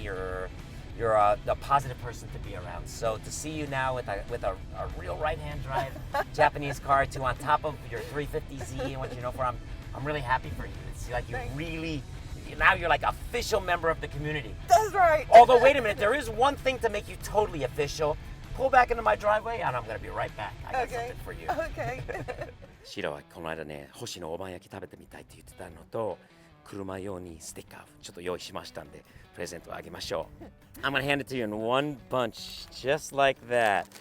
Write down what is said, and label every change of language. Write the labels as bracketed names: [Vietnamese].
[English] You're a positive person to be around. So to see you now with a real right-hand drive Japanese car too, on top of your 350Z and what you know for, I'm really happy for you. It's like now you're like official member of the community. That's right. Although, wait a minute, there is one thing to make you totally official. Pull back into my driveway, and I'm going to be right back. I got something for you. Okay. [Japanese] シラはこの間ね、星のおばん焼き食べてみたいって言ってたのと、車用にステッカーちょっと用意しましたんで、プレゼントをあげましょう。 [English] I'm going to hand it to you in one bunch, just like that.